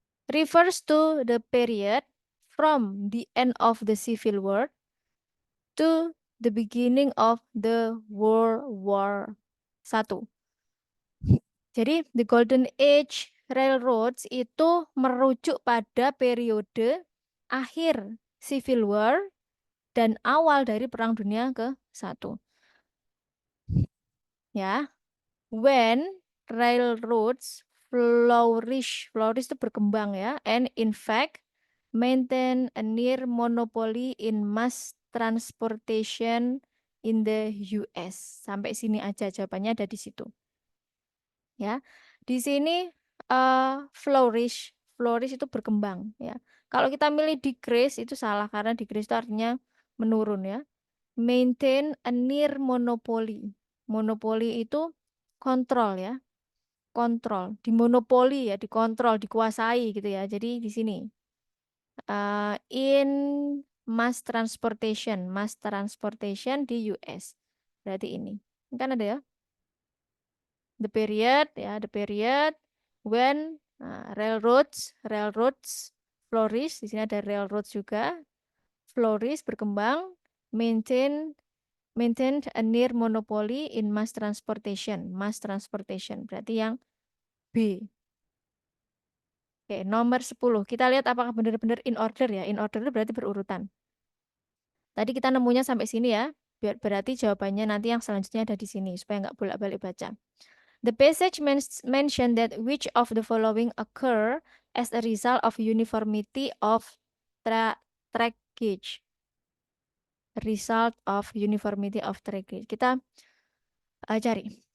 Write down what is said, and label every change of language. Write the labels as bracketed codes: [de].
[en] Refers to the period from the end of the Civil War to the beginning of the World War I. [id] Jadi, the Golden Age Railroads itu merujuk pada periode akhir Civil War dan awal dari Perang Dunia ke-1. [en] Ya, when railroads flourish [id] itu berkembang ya, [en] and in fact maintain a near monopoly in mass transportation in the US. [id] Sampai sini aja jawabannya ada di situ. Ya. Di sini flourish itu berkembang ya. Kalau kita milih decrease itu salah karena decrease itu artinya menurun ya. [en] Maintain a near monopoly. [id] Monopoli itu kontrol ya. Kontrol, dimonopoli ya, dikontrol, dikuasai gitu ya. Jadi di sini [en] in mass transportation [id] di US. Berarti ini. Ini kan ada ya. [en] The period when railroads flourish. [id] Di sini ada railroads juga. [en] Flourish berkembang, maintain a near monopoly in mass transportation. [id] Berarti yang B. Oke, nomor 10. Kita lihat apakah benar-benar in order ya. In order itu berarti berurutan. Tadi kita nemunya sampai sini ya. Berarti jawabannya nanti yang selanjutnya ada di sini. Supaya nggak bolak-balik baca. [en] The passage mentioned that which of the following occur as a result of uniformity of track gauge. Result of uniformity of track gauge. [id] Kita cari.